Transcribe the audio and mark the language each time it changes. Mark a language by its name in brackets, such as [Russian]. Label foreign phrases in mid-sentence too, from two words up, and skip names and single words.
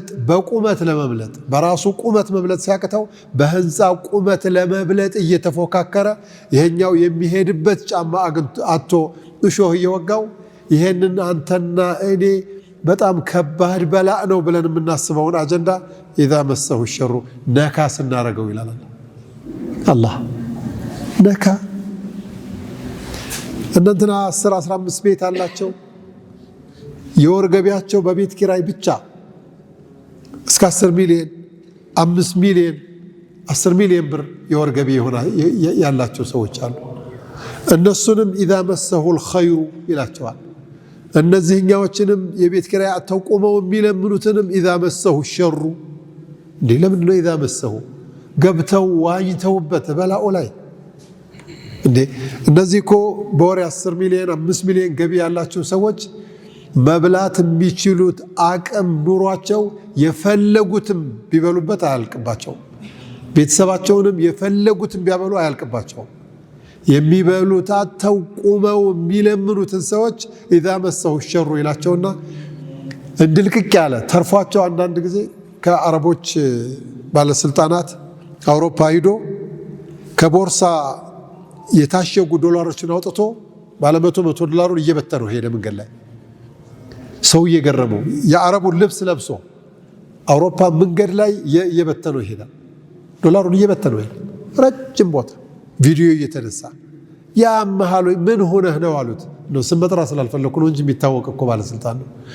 [Amharic] በቁመት ለመብለጥ በራሱ ቁመት መብለጥ ሲያቅተው በህንፃ ቁመት ለመብለጥ እየተፎካከረ ይሄኛው የሚሄድበት ጫማ አጥቶ እሾህ እየወጋው ይሄንን አንተና እኔ በጣም ከባድ በላእ ነው ብለን የምናስበውን አጀንዳ [Arabic] اذا مسه الشر [Amharic] ነካ ስናረገው ይላል አላህ ነካ እነንትና 10-15 ቤት አላቸው የወር ገቢያቸው በቤት ኪራይ ብቻ እስከ 10 ሚሊዮን 5 ሚሊዮን 10 ሚሊዮን ብር የወር ገቢ ያላቸው ሰዎች አሉ እነሱንም [Arabic] اذا مسه الخير [Amharic] ይላቸዋል እነዚህኛዎችንም የቤት ኪራይ አተቆመው የሚለምኑትንም [Arabic] اذا مسه الشر [Amharic] ለምን ነው [Arabic] اذا مسه [Amharic] ገብተው ዋኝተውበት በላኡ ላይ እነዚህ እኮ በወር 10 ሚሊዮን 5 ሚሊዮን ገቢ ያላቸው ሰዎች መብላት የሚችሉት አቅም ኑሯቸው የፈለጉትም ቢበሉበት አያልቅባቸው ቤተሰባቸውንም የፈለጉትም ቢያበሉ አያልቅባቸው የሚበሉት አተቆመው የሚለምኑትን ሰዎች [Arabic] اذا مسه الشر [Amharic] ይላቸውና እንድልቅቅ ያለ ተርፏቸው አንዳንድ ጊዜ ከአረቦች ባለስልጣናት አውሮፓ ሄዶ ከቦርሳ የታሸጉ ዶላሮችን አውጥቶ ባለ 100 ዶላሩን እየበተነው ሄደ መንገድ ላይ ሰው እየገረመው የአረቡን ልብስ ለብሶ አውሮፓ መንገድ ላይ እየበተነው ይሄዳል ዶላሩን እየበተነው ይሄዳል ረጅም ቦታ ቪዲዮ እየተነሳ ያመሃሉ ምን ሆነህ ነው አሉት ነው ስመጥራ ስላልፈለኩ ነው እንጂ የሚታወቅ እኮ ባለስልጣን ነው